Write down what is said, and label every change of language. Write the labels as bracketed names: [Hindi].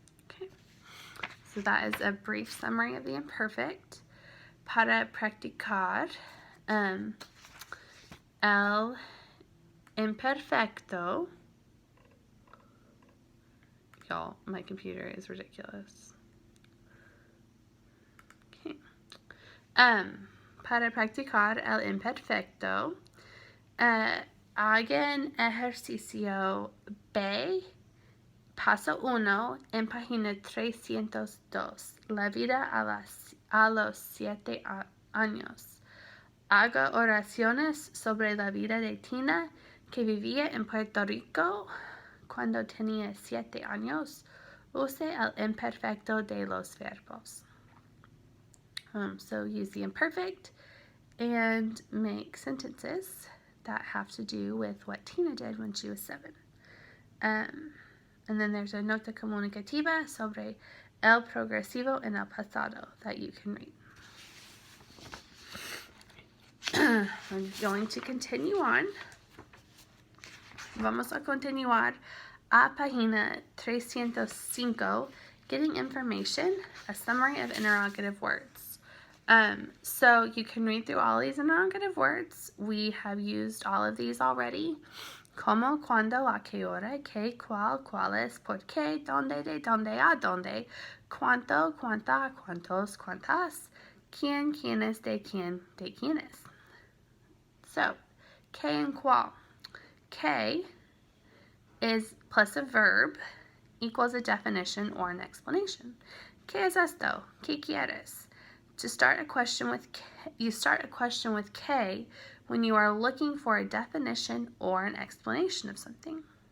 [English] Okay, so that is a brief summary of the imperfect. [Spanish] Para practicar, el imperfecto. [English] Y'all, my computer is ridiculous. [Spanish] Para practicar el imperfecto, hagan ejercicio B, paso 1, en página 302, la vida a los 7 años. Haga oraciones sobre la vida de Tina, que vivía en Puerto Rico cuando tenía 7 años. Use el imperfecto de los verbos. [English] So use the imperfect and make sentences that have to do with what Tina did when she was 7. And then there's a [Spanish] nota comunicativa sobre el progresivo en el pasado [English] that you can read. I'm going to continue on. [Spanish] Vamos a continuar a página 305, [English] getting information, a summary of interrogative words. So you can read through all these interrogative words. We have used all of these already. [Spanish] Como, cuando, a qué hora, qué, cuál, cuáles, por qué, dónde, de dónde, a dónde, cuánto, cuánta, cuántos, cuántas, quién, quiénes, de quién, de quiénes. [English] So, qué and cuál. Qué is plus a verb equals a definition or an explanation. [Spanish] ¿Qué es esto? ¿Qué quieres? [English] To start a question with K, you start a question with K when you are looking for a definition or an explanation of something.